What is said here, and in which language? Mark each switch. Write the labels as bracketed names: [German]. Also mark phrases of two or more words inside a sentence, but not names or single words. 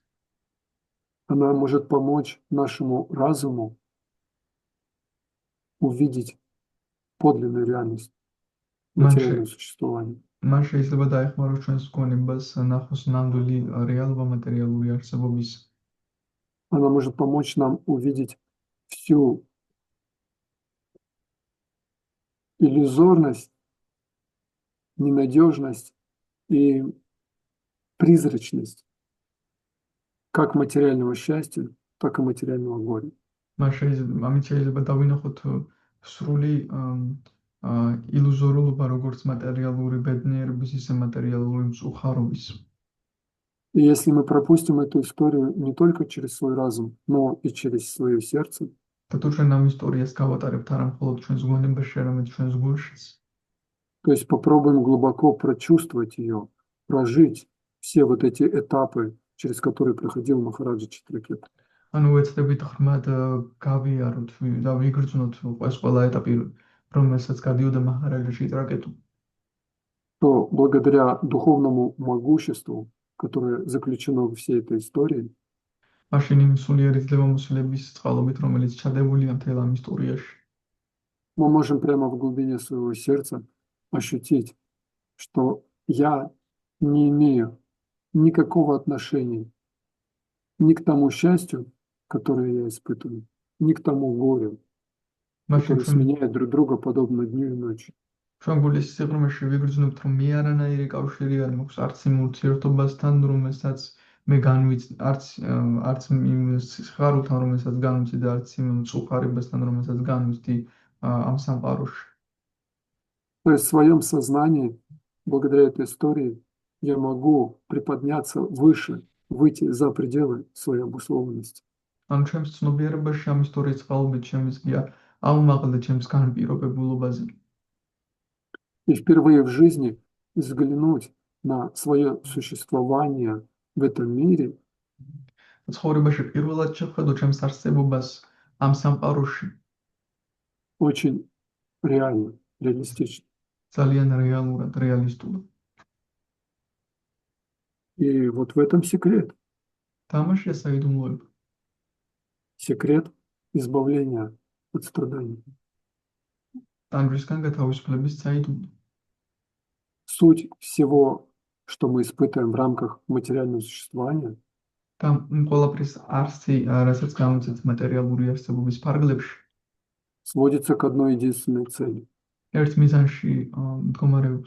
[Russian] она может помочь нашему разуму увидеть подлинную реальность материального существования. [Georgian] მან შეიძლება დაეხმაროს ჩვენს გონებას ნახოს ნამდვილი რეალობა მატერიალური არსებობის. [Russian] Она может помочь нам увидеть всю иллюзорность, ненадежность и призрачность как материального счастья, так и материального горя. [Georgian] ამით შეიძლება დავინახოთ სრული ილუზორულობა როგორც მატერიალური ბედნიერების, ისე მატერიალური მწუხარობის. [Russian] И если мы пропустим эту историю не только через свой разум, но и через свое сердце, [Georgian] და თუ ჩვენ ამ ისტორიას გავატარებთ არა მხოლოდ ჩვენს გონებაში, არამედ ჩვენს გულშიც, [Russian] то есть попробуем глубоко прочувствовать ее, прожить все вот эти этапы, через которые проходил Махараджа Читракет. [Georgian] ანუ ვეცდებით ღრმად გავიაროთ და ვიგრძნოთ ეს ყველა ეტაპი, რომელსაც გადიოდა მაჰარაჯა ჩიტრაკეტუ. [Russian] То благодаря духовному могуществу, которое заключено во всей этой истории, [Georgian] მაშინ იმ სულიერი ძლევამოსილების წყალობით, რომელიც ჩადებულია მთელ ამ ისტორიაში, [Russian] мы можем прямо в глубине своего сердца ощутить, что я не имею никакого отношения ни к тому счастью, которое я испытываю, ни к тому горю, [Georgian] მაშინ [Russian] которые сменяют друг друга подобно дню и ночи. [Georgian] ჩვენ გულის სიღრმეში ვიგრძნობთ, რომ მე არანაირი კავშირი არ მაქვს არც იმ ურთიერთობასთან, რომელსაც მე არც იმ სიხარულთან, რომელსაც განვიცდი და არც იმ მწუხარებასთან, რომელსაც განვიცდი ამ სამყაროში. [Russian] То есть в своем сознании, благодаря этой истории, я могу приподняться выше, выйти за пределы своей обусловленности. [Georgian] ანუ ჩემს ცნობიერებაში ამ ისტორიის წყალობით შემიძლია აუმაღლა ჩემს განპირობებულობაზე. [Russian] И впервые в жизни взглянуть на свое существование в этом мире [Georgian] ცხოვრებაში პირველად შეხედო ჩემს არსებობას ამ სამყაროში [Russian] очень реально, реалистично. [Georgian] ძალიან რეალურად, რეალისტულად. [Russian] И вот в этом секрет. [Georgian] თამაშია საიდუმლოება. [Russian] Секрет избавления от страданий. [Georgian] ტანჯვისგან გათავისუფლების საიდუმლო. [Russian] Суть всего, что мы испытываем в рамках материального существования, [Georgian] და ყველაფრის არსი, რასაც გამოცეთ მატერიალური არსებობის ფარგლებში, [Russian] сводится к одной единственной цели. [Georgian] ერთ მიზანში მდგომარეობს.